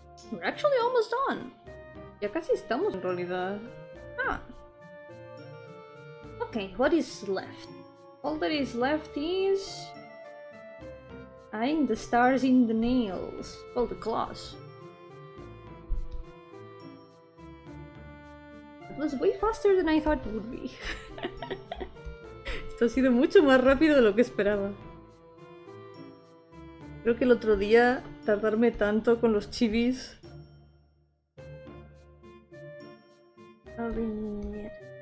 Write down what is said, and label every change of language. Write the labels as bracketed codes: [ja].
[en] We're actually almost done. [es] Ya casi estamos en realidad. Ah. [en] Okay, what is left? All that is left is adding the stars in the nails. Well, the claws. It was way faster than I thought it would be. [es] Esto ha sido mucho más rápido de lo que esperaba. Creo que el otro día tardarme tanto con los chivis. A ver.